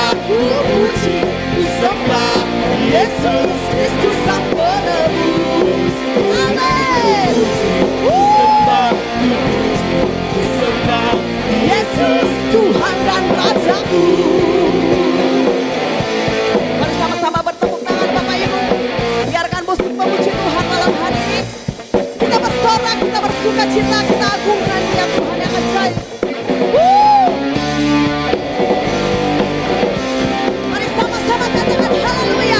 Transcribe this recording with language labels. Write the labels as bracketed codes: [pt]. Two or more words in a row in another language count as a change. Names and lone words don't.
[id] Ku puji, ku sembah Yesus Kristus Sang Penebus. Amin. Yesus Tuhan dan Rajaku. Mari sama-sama bertepuk tangan Bapak Ibu. Biarkan musik memuji Tuhan malam hari ini. Kita bersorak, kita bersuka cita, kita agungkan Dia Tuhan yang ajaib. Mari sama-sama katakan haleluya.